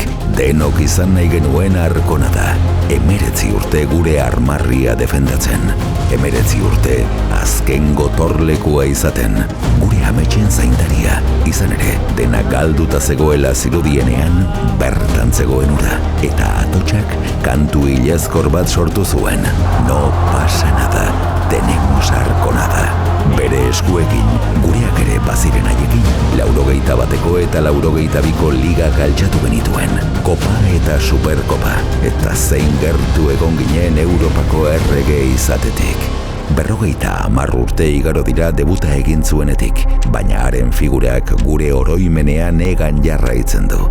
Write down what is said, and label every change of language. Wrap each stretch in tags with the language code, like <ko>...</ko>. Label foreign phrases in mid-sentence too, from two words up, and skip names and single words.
<eu>Denok izan nahi genuen Arkonada. 19 urte gure armarria defendatzen. 19 urte azken gotorlekua izaten. Gure ametsen zaindaria. Izan ere, dena galduta zegoela zirudienean, bertan zegoen ura. Eta atotxak kantu hilezkor bat sortu zuen.</eu> <es>No pasa nada, tenemos Arkonada.</es> <eu>Bere eskuekin, gureak ere baziren haiekin, 81 eta 82ko ligak altxatu genituen. Kopa eta Superkopa, eta zein gertu egon ginen Europako errege izatetik. 50 urte igaro dira debuta egin zuenetik, baina haren figurak gure oroimenean egan jarraitzen du.</eu>